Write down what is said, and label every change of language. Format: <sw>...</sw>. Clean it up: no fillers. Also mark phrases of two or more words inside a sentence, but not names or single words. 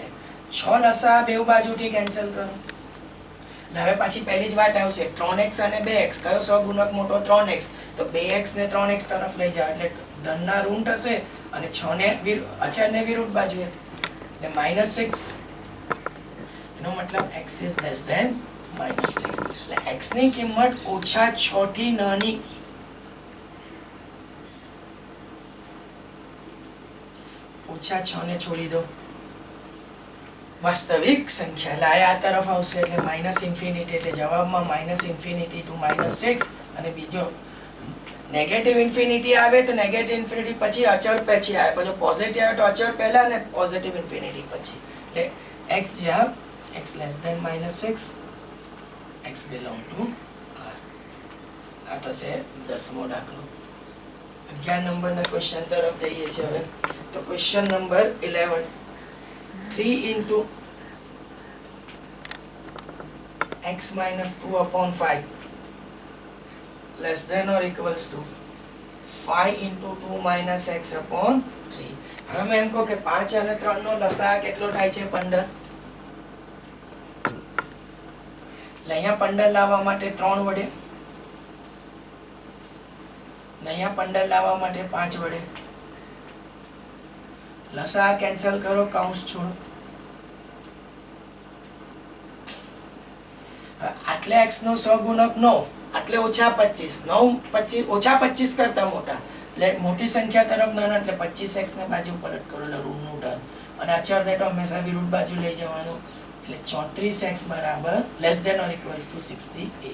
<gu>6 લસા બે બાજુથી કેન્સલ કરો. હવે પાછી પહેલી જ વાત આવશે 3x અને 2x કયો સહગુણક મોટો 3x તો 2x ને 3x તરફ લઈ જાવ એટલે ધનના ઋણ થશે અને 6 ને અચળને વિરુદ્ધ બાજુએ એટલે -6 એનો મતલબ</gu> <en>x is less than -6</en> <gu>એટલે x ની કિંમત ઓછા 6 થી નાની ઓછા 6 ને છોડી દો વાસ્તવિક સંખ્યા એટલે આ તરફ આવશે એટલે -ઇન્ફિનિટી એટલે જવાબમાં</gu> <en>-infinity to -6</en> <gu>અને બીજો</gu> <en>negative infinity</en> <gu>આવે તો</gu> <en>negative infinity</en> <gu>પછી અચળ પછી આવે પછી પોઝિટિવ આવે તો અચળ પહેલા અને</gu> <en>positive infinity</en> <gu>પછી એટલે x જ્યાં</gu> <en>x less than -6 x belong to r.</en> <gu>આ થશે 10મો દાખલો. 11 નંબરના ક્વેશ્ચન તરફ જઈએ છીએ હવે.</gu> <en>તો question number 11 3 into x minus 2 upon 5 less than or equals to 5 into 2 minus x upon 3.</en> <gu>હવે મેં એમ કહું કે 5 અને 3 નો લસા કેટલો થાય છે 15 એટલે અહીંયા 15 લાવવા માટે 3 વડે ને અહીંયા 15 લાવવા માટે 5 વડે લસા કેન્સલ કરો કૌંસ છોડો આટલે x નો સહગુણક 9 આટલે ઓછા 25 ઓછા 25 કરતા મોટા એટલે મોટી સંખ્યા તરફ નાના એટલે 25x ને બાજુ પલટ કરો એટલે ઋણનું ટર્મ અને અચળને તો હંમેશા વિરુદ્ધ બાજુ લઈ જવાનું એટલે 34x બરાબર</gu> <en>less than or equals to</en> <gu>68.</gu>